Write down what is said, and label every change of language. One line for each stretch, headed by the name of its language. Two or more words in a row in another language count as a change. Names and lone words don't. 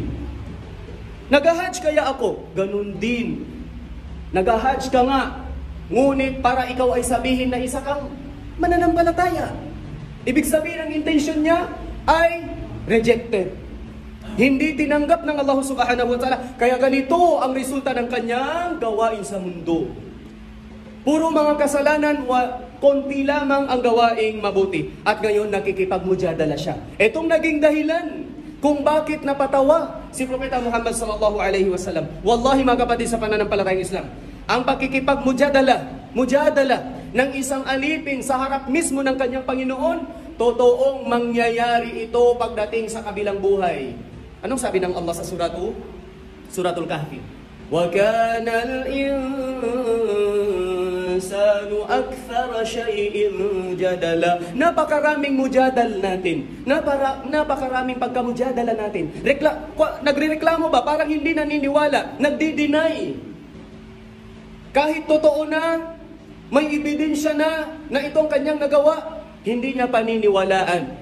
Filipino: Nag-hajj kaya ako? Ganun din. Nag-hajj ka nga, ngunit para ikaw ay sabihin na isa kang mananampalataya. Ibig sabihin ang intention niya ay rejected. Hindi tinanggap ng Allah
Arabic: subhanahu wa ta'ala.
Filipino: Kaya ganito ang resulta ng kanyang gawain sa mundo. Puro mga kasalanan, konti lamang ang gawaing mabuti. At ngayon nakikipagmujadala siya. Itong naging dahilan kung bakit napatawa si Propeta Muhammad
Arabic: sallallahu alaihi wasallam.
Filipino: Wallahi mga kapatid sa pananampalatayang Islam, ang pakikipagmujadala ng isang alipin sa harap mismo ng kanyang Panginoon, totoong mangyayari ito pagdating sa kabilang buhay. Anong sabi ng Allah sa Suratul Kahfi?
Arabic: Wa kana al-insanu akthara shay'in jadala.
Filipino: Napakaraming mujadal natin. Napakaraming pagkamujadala natin. Nagrereklamo ba? Parang hindi naniniwala. Nagdi-deny. Kahit totoo na, may ebidensya na itong kanyang nagawa, hindi niya paniniwalaan.